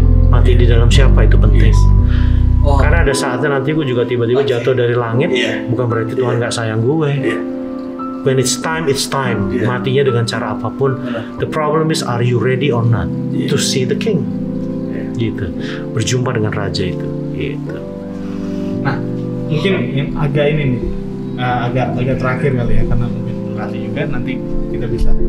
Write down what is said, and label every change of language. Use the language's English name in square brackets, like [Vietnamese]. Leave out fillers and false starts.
[Indonesian] Mati di dalam siapa itu penting. Karena ada saatnya nanti gue juga tiba-tiba jatuh dari langit, bukan berarti Tuhan nggak sayang gue. [English] When it's time, it's time. [Indonesian] Matinya dengan cara apapun. [English] The problem is, are you ready or not to see the King? [Indonesian] Gitu. Berjumpa dengan Raja itu. Gitu. Nah, mungkin yang agak ini nih, agak terakhir kali ya, karena mungkin durasi juga, nanti kita bisa